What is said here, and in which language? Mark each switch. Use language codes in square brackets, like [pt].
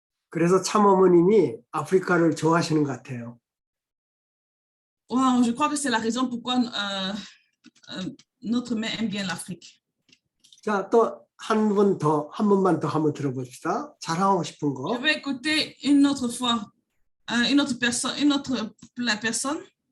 [ko] 그래서 참어머님이 아프리카를 좋아하시는 것 같아요. [fr] Wow, je crois que c'est la raison pourquoi notre mère aime bien l'Afrique. [ko] 자, 또 한 번만 더 한번 들어봅시다. 자랑하고 싶은 [fr] Je [ko] 거. [fr] vais écouter une autre fois, une autre personne.